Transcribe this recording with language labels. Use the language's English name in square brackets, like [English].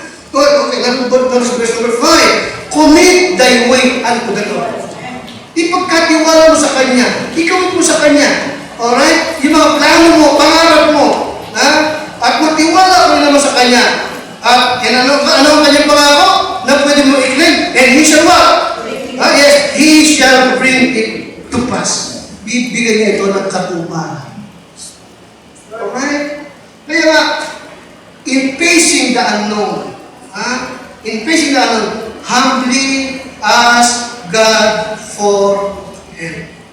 [English] Okay, verse number 5. Commit thy way unto the Lord. [Filipino] Ipagkatiwala mo sa Kanya. Ikawin mo sa Kanya. Alright? Yung mga plano mo, pangarap mo. At magtiwala mo naman sa Kanya. At ano ang kanyang pangako? Na pwede mo i-claim. [English] And He shall what? Yes, He shall bring it to pass. [Filipino] Bibigyan niya ito ng katuparan. [English] Alright? [Filipino] Kaya nga, [English] in facing the unknown, in facing the unknown, humbly ask God for help.